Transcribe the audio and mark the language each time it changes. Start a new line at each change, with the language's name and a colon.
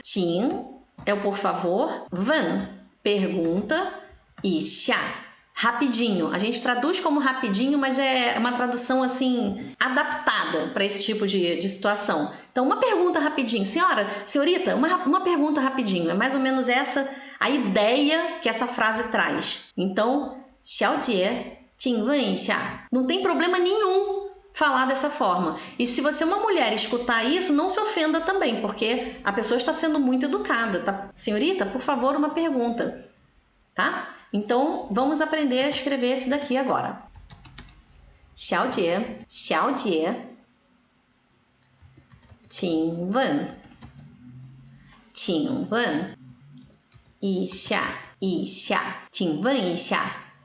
Portuguese: 请 é o por favor, 问 pergunta, 一下 rapidinho. A gente traduz como rapidinho, mas é uma tradução assim adaptada para esse tipo de situação. Então, uma pergunta rapidinho. Senhorita, uma pergunta rapidinho. É mais ou menos essa a ideia que essa frase traz.
Chinese: Então, 小姐请问一下.
Portuguese: Não tem problema nenhum falar dessa forma. E se você é uma mulher escutar isso, não se ofenda também, porque a pessoa está sendo muito educada, tá? Senhorita, por favor, uma pergunta, tá? Então, vamos aprender a escrever esse daqui agora.
Chinese: 小姐, 小姐, 请问, 请问一下, 一下, 请问一下.